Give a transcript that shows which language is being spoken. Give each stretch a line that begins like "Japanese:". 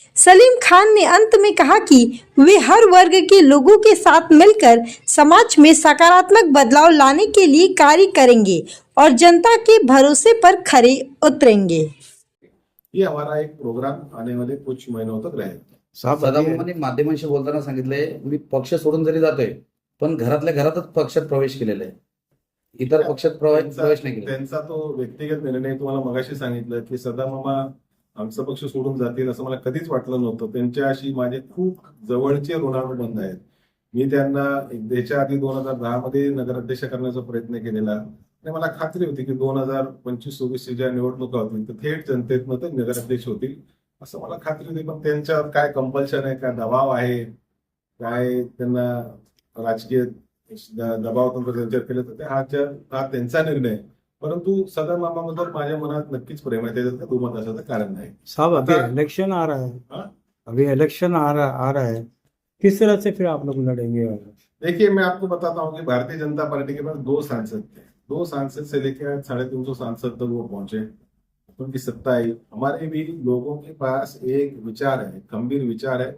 Hindi: सलीम खान ने अंत में कहा कि वे हर वर्ग के लोगों के साथ मिलकर समाज में सकारात्मक बदलाव लाने के लिए कार्य करेंगे और जनता के भरोसे पर खरे उतरेंगे। ये हमारा एक प्रोग्राम आने वाले कुछ महीनों तक रहेगा।
Marathi: सदाभाऊंनी माध्यमांशी बोलताना सांगितले, मी पक्ष सोडून जरी जातोय पण घरातल्या घरातच पक्षात प्रवेश केलेला आहे, इतर पक्षात प्रवेश नाही केला। त्यांचा तो व्यक्तिगत निर्णय। तुम्हाला मगाशी सांगितलं की सदामामा आमचा पक्ष सोडून जातील असं मला कधीच वाटलं नव्हतं। त्यांच्याशी माझे खूप जवळचे ऋणानुबंध आहेत। मी त्यांना याच्या आधी 2010 मध्ये नगराध्यक्ष करण्याचा प्रयत्न केलेला आणि मला खात्री होती की 2025-26 ज्या निवडणुका होतील तर थेट जनतेतनं ते नगराध्यक्ष होतील असं मला खात्री होती। पण त्यांच्यावर काय कंपल्शन आहे, काय दबाव आहे, काय त्यांना राजकीय दबाव त्यांच्यावर केलं तर हा त्यांचा निर्णय। परंतु सदा मामाबद्दल माझ्या मनात नक्कीच प्रेम आहे, त्याच्यात दुमत असायचं कारण नाही।
Hindi: साहब अभी इलेक्शन आ रहा है, अभी इलेक्शन आ रहा है, किस तरह से फिर आप लोग लड़ेंगे? देखिए, मैं आपको बताता हूँ कि भारतीय जनता पार्टी के पास 2 सांसद थे। 2 सांसद से लेकर 350 सांसद तक वो पहुंचे, उनकी सत्ता आई। हमारे भी लोगों के पास एक विचार है, गंभीर विचार है।